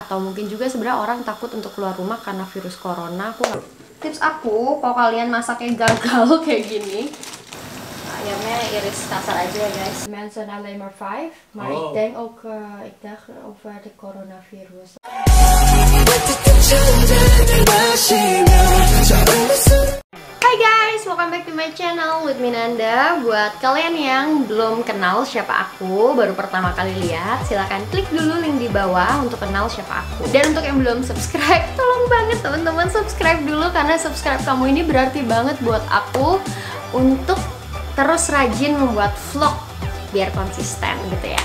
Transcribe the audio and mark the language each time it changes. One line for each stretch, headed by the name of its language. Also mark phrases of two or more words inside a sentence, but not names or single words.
Indonesian: Atau mungkin juga sebenarnya orang takut untuk keluar rumah karena virus corona. Tips aku kalau kalian masaknya gagal kayak gini, ayamnya iris kasar aja ya guys.
Dutch: Mensen alleen maar 5, maar ik denk ook over de coronavirus.
English: Hai guys, welcome back to my channel with Minanda.
Indonesian: Buat kalian yang belum kenal siapa aku, baru pertama kali lihat, silahkan klik dulu link di bawah untuk kenal siapa aku. Dan untuk yang belum subscribe, tolong banget teman-teman subscribe dulu, karena subscribe kamu ini berarti banget buat aku untuk terus rajin membuat vlog biar konsisten gitu ya.